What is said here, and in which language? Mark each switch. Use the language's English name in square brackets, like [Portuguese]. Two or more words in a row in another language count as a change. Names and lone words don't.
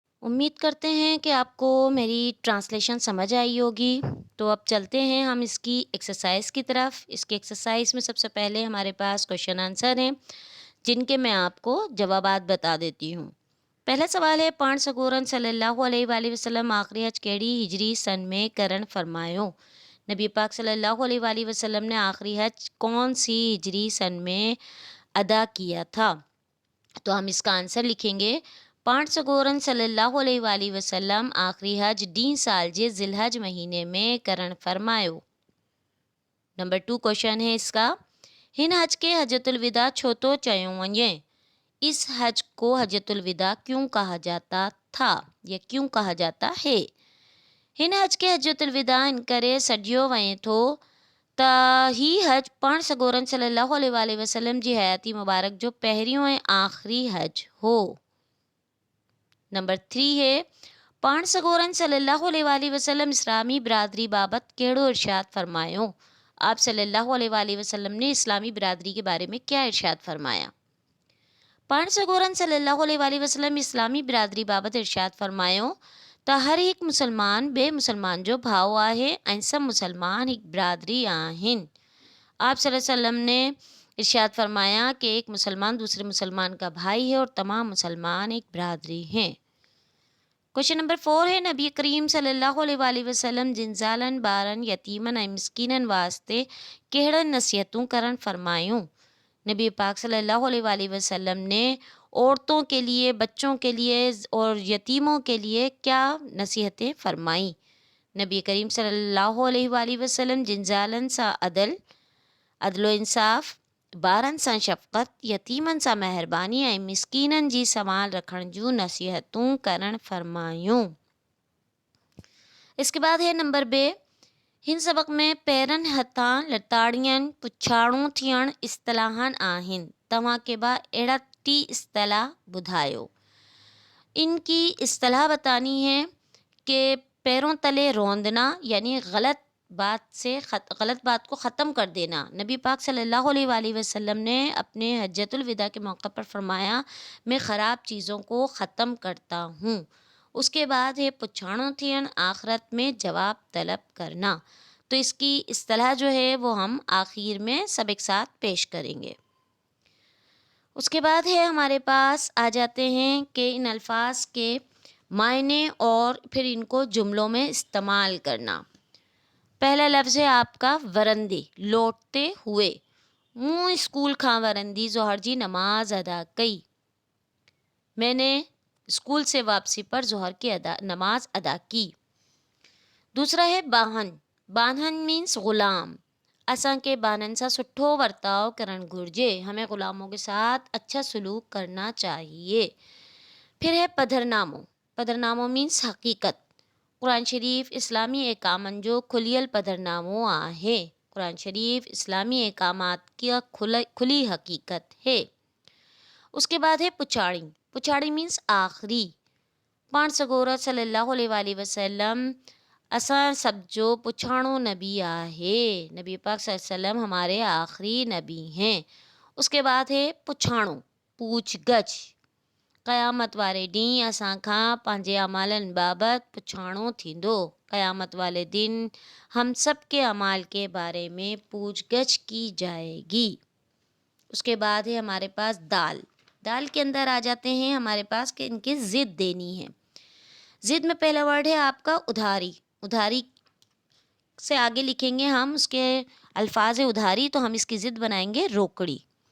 [Hindi] उम्मीद करते हैं कि आपको मेरी ट्रांसलेशन समझ आई होगी। तो अब चलते हैं हम इसकी एक्सरसाइज़ की तरफ। इसकी एक्सरसाइज़ में सबसे पहले हमारे पास क्वेश्चन आंसर हैं, जिनके मैं आपको जवाबात बता देती हूँ। पहला सवाल है, [Sindhi] पाण सगोरन [Arabic] صلى الله عليه وسلم [Sindhi] आखिरी हज केड़ी हिजरी सन में करण फरमायो। [Hindi] नबी पाक [Arabic] صلى الله عليه وسلم [Hindi] ने आखिरी हज कौन सी हिजरी सन में अदा किया था। तो हम इसका आंसर लिखेंगे, [Sindhi] पाण सगोरन [Arabic] صلى الله عليه وسلم [Sindhi] आखिरी हज डी साल जे जिलहज महीने में करण फरमायो। [Hindi] नंबर 2 क्वेश्चन है इसका, [Sindhi] हिन हज के हजतुल विदा छो तो चयो वञे। [Hindi] इस हज को हजतुल विदा क्यों कहा जाता था या क्यों कहा जाता है। [Sindhi] हिन हज के हजतुल विदा इन करे सॾियो वञे थो त ही हज पाण सगोरन [Arabic] صلى الله عليه وسلم [Sindhi] जी हयाती मुबारक जो पहिरियों ऐं आखिरी हज हो। [Hindi] नंबर 3 है, [Sindhi] पाण सगोरन [Arabic] صلى الله عليه وسلم [Sindhi] इस्लामी बिरादरी बाबत कहिड़ो इरशाद फरमायो। [Hindi] आप [Arabic] صلى الله عليه وسلم [Hindi] ने इस्लामी बिरादरी के बारे में क्या इरशाद फरमाया। [Sindhi] पाण सगोरन [Arabic] صلى الله عليه وسلم [Sindhi] इस्लामी बिरादरी बाबत इरशाद फरमायो त हर एक मुसलमान बे मुसलमान जो भाउ आहे ऐं सभु मुसलमान हिकु बिरादरी आहिनि। [Hindi] आप [Arabic] صلى الله عليه وسلم [Hindi] ने इरशाद फरमाया कि एक मुसलमान दूसरे मुसलमान का भाई है और तमाम मुसलमान एक बिरादरी हैं। क्वेश्चन नंबर 4 है, [Sindhi] नबी करीम [Arabic] صلى الله عليه وسلم [Sindhi] जिनज़ालन ॿारनि यतीमन ऐं मिस्कीननि वास्ते कहिड़नि नसीहतूं करण फरमायूं। [Hindi] नबी पाक [Arabic] صلى الله عليه وسلم [Hindi] ने औरतों के लिए, बच्चों के लिए और यतीमों के लिए क्या नसीहतें फरमाई। [Sindhi] नबी करीम [Arabic] صلى الله عليه وسلم [Sindhi] जिनज़ालन सां अदलो इंसाफ़, ॿारनि सां शफ़क़त, यतीमनि सां महिरबानी ऐं मिस्कीननि जी संभाल रखण जूं नसीहतूं करण फरमायूं। [Hindi] इसके बाद है नंबर बे, [Sindhi] हिन सबक में पैरनि हथां लताड़ियनि पुछाड़ू थियण इस्तलाहन आहिनि। तव्हां के बाद अहिड़ा 3 इस्तलाह ॿुधायो। [Hindi] इनकी इस्तलाह बतानी है कि पैरों तले रौंदना यानी गलत बात को ख़त्म कर देना। नबी पाक [Arabic] صلى الله عليه وسلم [Hindi] ने अपने हज्जतुल विदा के मौके पर फरमाया, मैं ख़राब चीज़ों को ख़त्म करता हूँ। उसके बाद है [Sindhi] पुछाणो थियण, [Hindi] आखिरत में जवाब तलब करना। तो इसकी इस्तलाह जो है वो हम आखिर में सब एक साथ पेश करेंगे। उसके बाद है हमारे पास आ जाते हैं कि इन अल्फाज के मायने और फिर इनको जुमलों में इस्तेमाल करना। पहला लफ्ज़ है आपका वरंदी, लौटते हुए। [Sindhi] मूं स्कूल खां वरंदी ज़ोहर जी नमाज अदा कई। [Hindi] मैंने स्कूल से वापसी पर ज़ोहर की नमाज अदा की। दूसरा है बाहन, बाहन मीन्स ग़ुलाम। [Sindhi] असांखे बाननि सां सुठो वर्ताव करण घुर्जे, [Hindi] हमें ग़ुलामों के साथ अच्छा सलूक करना चाहिए। फिर है पधरनामो, पधरनामो मीन्स हकीकत। [Sindhi] कुरान शरीफ इस्लामी एकामनि जो खुलियल पधरनामो आहे। [Hindi] कुरान शरीफ इस्लामी एकामात की खुली हकीकत है। उसके बाद है पुछाड़ी, पुछाड़ी मीन्स आखिरी। [Sindhi] पाण सगोरत [Arabic] صلى الله عليه وسلم [Sindhi] असां सब जो पुछाणो नबी आहे। [Hindi] नबी पाक [Arabic] صلى الله عليه وسلم [Hindi] हमारे आखिरी नबी हैं। उसके बाद है पुछाणो, पूछगछ। [Sindhi] क़यामत वारे ॾींहुं असां खां पंहिंजे अमालनि बाबति पुछाणो थींदो। [Hindi] क़यामत वाले दिन हम सब के अमाल के बारे में पूछगछ की जाएगी। उसके बाद है हमारे पास दाल, दाल के अंदर आ जाते हैं हमारे पास कि इनकी ज़िद देनी है। ज़िद में पहला वर्ड है आपका उधारी, उधारी से आगे लिखेंगे हम उसके अल्फाज है उधारी, तो हम इसकी ज़िद बनाएंगे रोकड़ी।